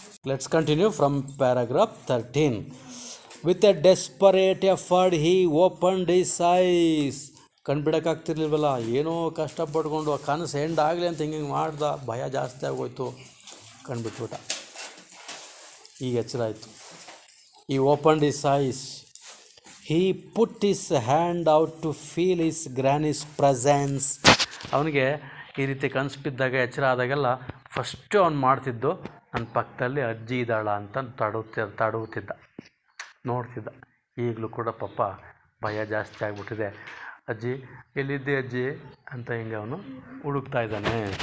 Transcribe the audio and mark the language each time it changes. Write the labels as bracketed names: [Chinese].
[English] Let's continue from paragraph 13. With a desperate effort he opened his eyes. [Kannada] ಕಣ್ಬಿಡೋಕ್ಕಾಗ್ತಿರ್ಲಿಲ್ವಲ್ಲ, ಏನೋ ಕಷ್ಟಪಟ್ಕೊಂಡು ಆ ಕನಸು end ಆಗಲಿ ಅಂತ ಹಿಂಗೆ ಮಾಡ್ದ. ಭಯ ಜಾಸ್ತಿ ಆಗೋಯ್ತು, ಕಣ್ಬಿಟ್ಬಿಟ್ಟ. ಈಗ ಎಚ್ಚರ ಆಯಿತು. [English] He opened his eyes. He put his hand out to feel his granny's presence. [Kannada] ಅವನಿಗೆ ಈ ರೀತಿ ಕನಸು ಬಿದ್ದಾಗ, ಎಚ್ಚರ ಆದಾಗೆಲ್ಲ ಫಸ್ಟು ಅವ್ನು ಮಾಡ್ತಿದ್ದು, ನನ್ನ ಪಕ್ಕದಲ್ಲಿ ಅಜ್ಜಿ ಇದ್ದಾಳ ಅಂತ ತಡುತ್ತಿದ್ದ, ನೋಡ್ತಿದ್ದ. ಈಗಲೂ ಕೂಡ ಪಾಪ ಭಯ ಜಾಸ್ತಿ ಆಗಿಬಿಟ್ಟಿದೆ. ಅಜ್ಜಿ ಎಲ್ಲಿದ್ದೆ ಅಜ್ಜಿ ಅಂತ ಹಿಂಗೆ ಅವನು ಹುಡುಕ್ತಾ ಇದ್ದಾನೆ.